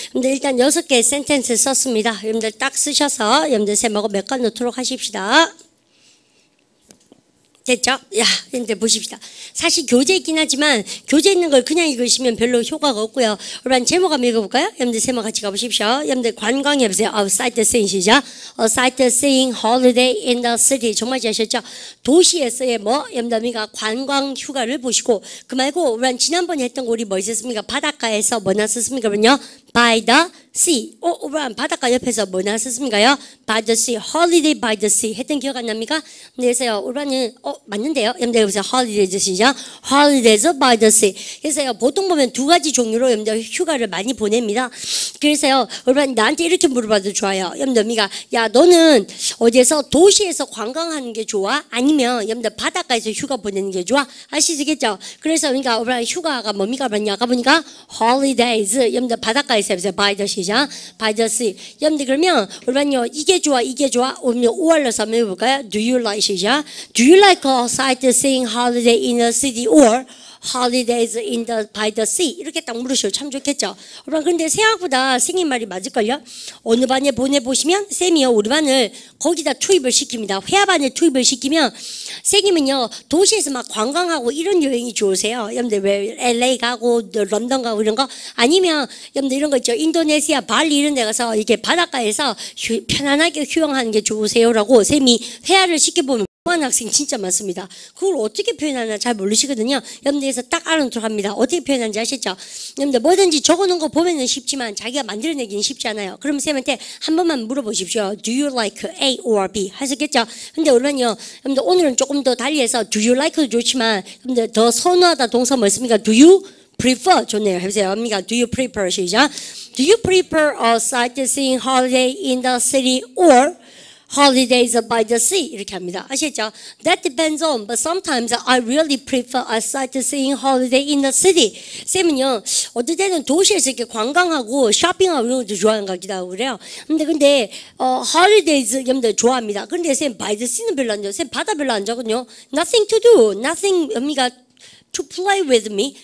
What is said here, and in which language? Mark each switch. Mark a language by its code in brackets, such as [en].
[ko] 여러분들 일단 6개의 센텐스 썼습니다. 여러분들 딱 쓰셔서 여러분들 쌤하고 몇 간 놓도록 하십시다. 됐죠? 야, 근데 보십시다. 사실 교재 있긴 하지만 교재 있는 걸 그냥 읽으시면 별로 효과가 없고요. 여러분 제목 한번 읽어볼까요? 여러분들 제목 같이 가보십시오. 여러분들 관광 해보세요. [en] sightseeing 시작. sightseeing holiday in the city. [ko] 정말 잘하셨죠? 도시에서의 여러분들 우리가 관광 휴가를 보시고 그 말고 우리 지난번에 했던 거 우리 뭐 있었습니까? 바닷가에서 뭐 났었습니까? 그러면요. [en] by the sea. [ko] 바닷가 옆에서 뭐 나왔었습니까요? [en] by the sea, holiday by the sea [ko] 했던 기억 안 납니까? 그래서요, 우리는 맞는데요. 여러분들 여기서 holidays 시죠? [en] holidays by the sea. [ko] 그래서요, 보통 보면 두 가지 종류로 여러분들 휴가를 많이 보냅니다. 그래서요, 우리는 나한테 이렇게 물어봐도 좋아요. 여러분들 미가 야, 너는 어디에서 도시에서 관광하는 게 좋아? 아니면 여러분들 바닷가에서 휴가 보내는 게 좋아? 아시겠죠? 그래서 그러니까 우리는 휴가가 뭡니까? 가보니까 holidays. 여러분들 바닷가에서 [en] by the sea. by the sea. [ko] 여러분들 그러면 우리는요 이게 좋아 이게 좋아 오늘 5월로서 한번 해볼까요? [en] Do you like [ko] 시작? [en] Do you like a sightseeing holiday in the city or holidays in the by the sea? [ko] 이렇게 딱 물으셔도 참 좋겠죠. 여러분 그런데 생각보다 생긴 말이 맞을걸요? 어느 반에 보내보시면 쌤이요 우리 반을 거기다 투입을 시킵니다. 회화반에 투입을 시키면 쌤이면요 도시에서 막 관광하고 이런 여행이 좋으세요. 여러분들 왜 LA 가고 런던 가고 이런 거 아니면 여러분들 이런 거 있죠. 인도네시아 발리 이런 데 가서 이렇게 바닷가에서 편안하게 휴양하는 게 좋으세요라고 쌤이 회화를 시켜보면 학생 진짜 많습니다. 그걸 어떻게 표현하나 잘 모르시거든요. 여러분들에서 딱 알아놓도록 합니다. 어떻게 표현하는지 아시죠? 여러분들 뭐든지 적어놓은 거 보면은 쉽지만 자기가 만들어내기는 쉽지 않아요. 그럼 쌤한테 한 번만 물어보십시오. [en] Do you like A or B? [ko] 하셨겠죠? 근데 우리는요, 여러분들 오늘은 조금 더 달리해서 Do you like도 좋지만 여러분들 더 선호하다 동사 뭐 있습니까? [en] Do you prefer [ko] 좋네요. 해보세요. 언니가 [en] Do you prefer 시작. Do you prefer a sightseeing holiday in the city or holidays by the sea [ko] 이렇게 합니다. 아시겠죠? [en] That depends on, but sometimes I really prefer a sightseeing holiday in the city. [ko] 쌤은요, 어떨 때는 도시에서 이렇게 관광하고 쇼핑하고 이런 것도 좋아하는 것 같기도 하고 그래요. 근데 holidays 여러분들 좋아합니다. 근데 쌤 by the sea는 별로 안 좋아요. 쌤 바다 별로 안 좋아하거든요. [en] Nothing to do, nothing [ko] 언니가 [en] to play with me.